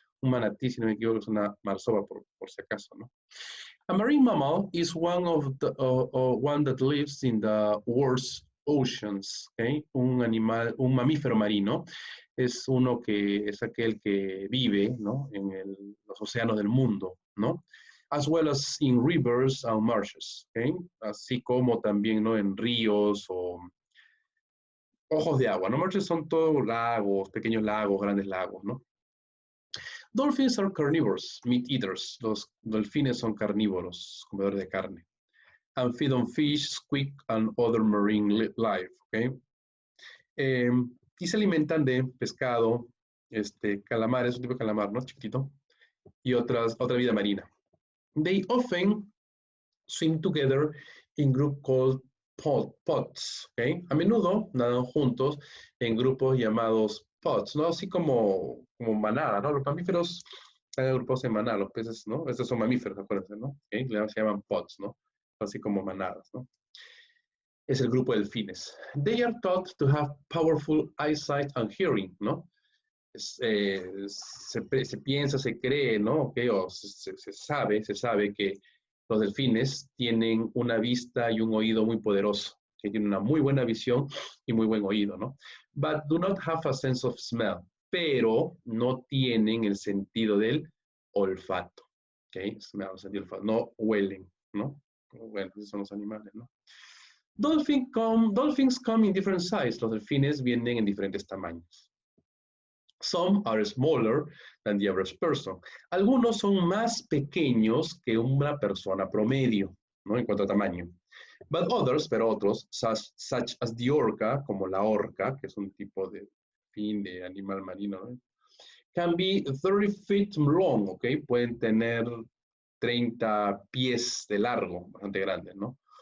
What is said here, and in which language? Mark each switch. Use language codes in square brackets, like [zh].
[es] Un manatí, si no me equivoco, es una marsopa por si acaso, ¿no? [en] A marine mammal is one that lives in the world's oceans, [es] ¿ok? Un mamífero marino es uno que es aquel que vive, ¿no? En los océanos del mundo, ¿no? [en] As well as in rivers and marshes, ¿okay? [es] Así como también, ¿no? En ríos o ojos de agua, ¿no? Marshes son todos lagos, pequeños lagos, grandes lagos, ¿no? [en] Dolphins are carnivores, meat eaters. [es] Los delfines son carnívoros, comedores de carne. [en] And feed on fish, squid, and other marine life, [es] ¿okay? Y se alimentan de pescado, calamar, es un tipo de calamar, ¿no? Chiquitito. Y otra vida marina. [en] They often swim together in group called pods, ¿ok? [es] A menudo nadan juntos en grupos llamados pods, ¿no? Así como manada, ¿no? Los mamíferos están agrupados en manada, los peces, ¿no? Estos son mamíferos, acuérdense, ¿no? ¿Okay? Se llaman pods, ¿no? Así como manadas, ¿no? Es el grupo de delfines. [en] They are thought to have powerful eyesight and hearing, ¿no? [es] Se piensa, se cree, ¿no? Okay, o se sabe que los delfines tienen una vista y un oído muy poderoso, que tienen una muy buena visión y muy buen oído, ¿no? [en] But do not have a sense of smell, [es] pero no tienen el sentido del olfato, [en] ¿ok? [es] Smell, el sentido del olfato, no huelen, ¿no? Bueno, esos son los animales, ¿no? [en] Dolphins come in different sizes. [es] Los delfines vienen en diferentes tamaños. [en] Some are smaller than the average person. [es] Algunos son más pequeños que una persona promedio, ¿no? En cuanto a tamaño. [en] But others, [es] pero otros, [en] such as the orca, [es] como la orca, que es un tipo de fin de animal marino, ¿no? [en] Can be 30 feet long, [es] ¿ok? Pueden tener 30 pies de largo, bastante grandes, ¿no?